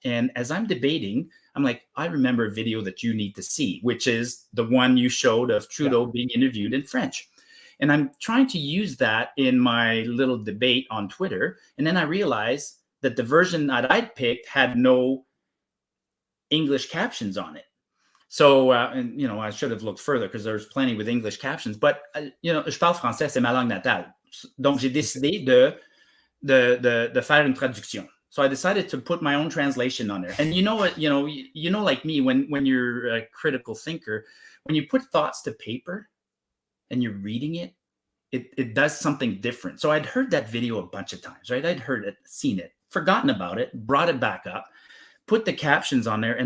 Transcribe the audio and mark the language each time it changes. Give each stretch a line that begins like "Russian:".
English: And as I'm debating, I'm like, I remember a video that you need to see, which is the one you showed of Trudeau being interviewed in French. And I'm trying to use that in my little debate on Twitter. And then I realized that the version that I'd picked had no English captions on it. So, I should have looked further because there's plenty with English captions.
French: But, je parle français, c'est ma langue natale. Donc, j'ai décidé de faire une traduction.
English: So I decided to put my own translation on there. And you know what, like me, when you're a critical thinker, when you put thoughts to paper and you're reading it, it does something different. So I'd heard that video a bunch of times, right? I'd heard it, seen it, forgotten about it, brought it back up, put the captions on there.